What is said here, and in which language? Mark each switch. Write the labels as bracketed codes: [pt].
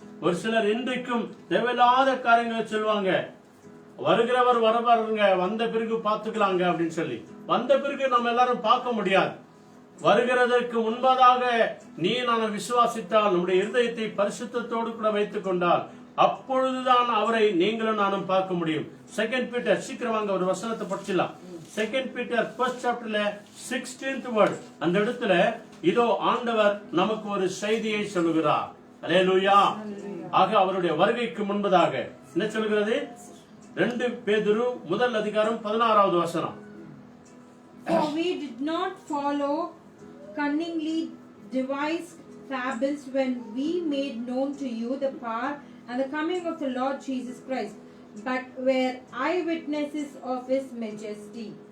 [ta] ஒரு சிலர் இன்றைக்கும் தேவையில்லாத காரியங்களை சொல்லுவாங்க. வருகிறவர் வரவாருங்க, வந்த பிறகு பாத்துக்கலாங்க அப்படின்னு சொல்லி. வந்த பிறகு நம்ம எல்லாரும் பார்க்க முடியாது. வருகிறதற்கு முன்பதாக நீ நான் விசுவாசித்தால், நம்முடைய இருதயத்தை பரிசுத்தத்தோடு கூட வைத்துக் கொண்டால், அப்பொழுதுதான் அவரை நீங்களும் நானும் பார்க்க முடியும். 2 பீட்டர், சீக்கிரமாக ஒரு வசனத்தை படிச்சிடலாம். 2 Peter [en] 1st chapter 16th word. [ta] அந்த இடத்துல இதோ ஆண்டவர் நமக்கு ஒரு செய்தியை சொல்லுகிறார். அல்லேலூயா. ஆக அவருடைய வருகைக்கு முன்பதாக என்ன சொல்கிறது? 2 பேதுரு 1st அதிகாரம் 16வது வசனம். [en] For we did not follow cunningly devised fables when we made known to you the power and the coming of the Lord Jesus Christ, but were eyewitnesses of his majesty.